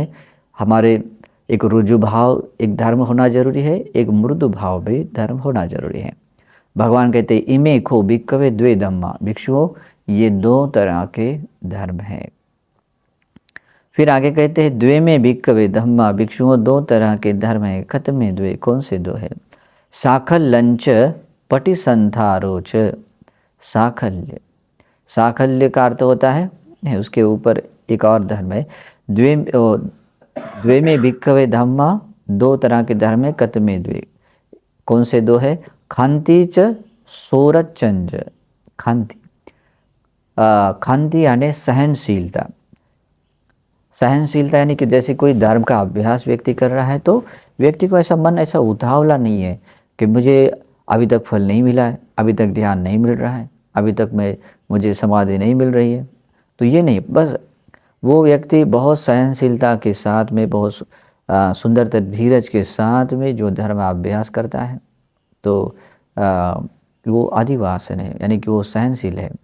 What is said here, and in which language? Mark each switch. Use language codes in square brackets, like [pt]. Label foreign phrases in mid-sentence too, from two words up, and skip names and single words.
[hi] हमारे एक रुजु भाव एक धर्म होना जरूरी है, एक मृदु भाव भी धर्म होना जरूरी है। भगवान कहते हैं, [pi] इमे खो भिक्खवे द्वे धम्मा, [hi] भिक्षुओं ये दो तरह के धर्म हैं। फिर आगे कहते हैं, [pi] द्वे में भिक्खवे धम्मा, [hi] भिक्षुओं दो तरह के धर्म है, [pi] खत्मे द्वे, [hi] कौन से दो है? [pi] साखल्यंच पटिसंथारोच। [hi] साखल्य, साखल्य का अर्थ होता है उसके ऊपर एक और धर्म है। [pi] द्वे में भिक्खवे धम्मा, [hi] दो तरह के धर्म है, [pi] कतमे द्वे, [hi] कौन से दो है? [pi] खांति च सोरचंज। [hi] खांति, खांति यानी सहनशीलता। सहनशीलता यानी कि जैसे कोई धर्म का अभ्यास व्यक्ति कर रहा है, तो व्यक्ति को ऐसा मन ऐसा उतावला नहीं है कि मुझे अभी तक फल नहीं मिला है, अभी तक ध्यान नहीं मिल रहा है, अभी तक मुझे समाधि नहीं मिल रही है। तो ये नहीं, बस वो व्यक्ति बहुत सहनशीलता के साथ में, बहुत सुंदरतर धीरज के साथ में जो धर्म अभ्यास करता है तो वो अधिवासन है, यानी कि वो सहनशील है।